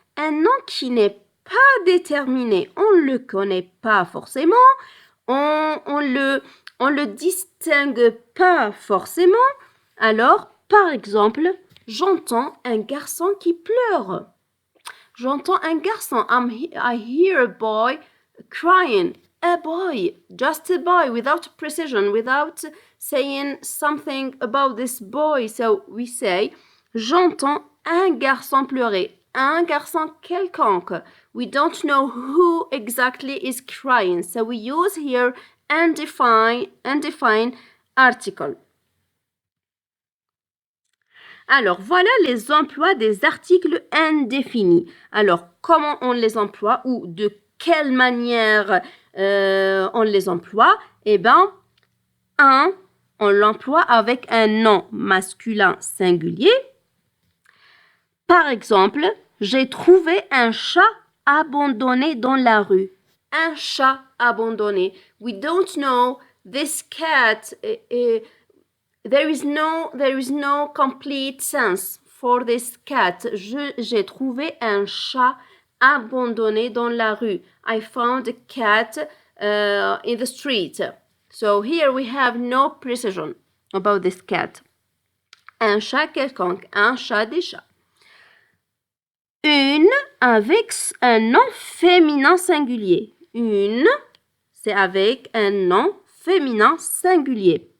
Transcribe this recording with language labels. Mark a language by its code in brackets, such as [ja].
[fr] Un nom qui n'est pas déterminé. On ne le connaît pas forcément. On le distingue pas forcément. Alors, par exemple, j'entends un garçon qui pleure. J'entends un garçon. [en] I hear a boy crying. A boy, just a boy, without precision, without saying something about this boy. So we say, [fr] j'entends un garçon pleurer. Un garçon quelconque. [en] We don't know who exactly is crying. So we use here undefined article. [fr] Alors, voilà les emplois des articles indéfinis. Alors, comment on les emploie ou de quelle manière on les emploie? Un, on l'emploie avec un nom masculin singulier. Par exemple, j'ai trouvé un chat abandonné dans la rue. Un chat abandonné. [en] We don't know this cat. There is no complete sense for this cat. [fr] J'ai trouvé un chat abandonné dans la rue. [en] I found a cat in the street. So here we have no precision about this cat. [fr] Un chat quelconque, un chat des chats. Une avec un nom féminin singulier. Une, c'est avec un nom féminin singulier.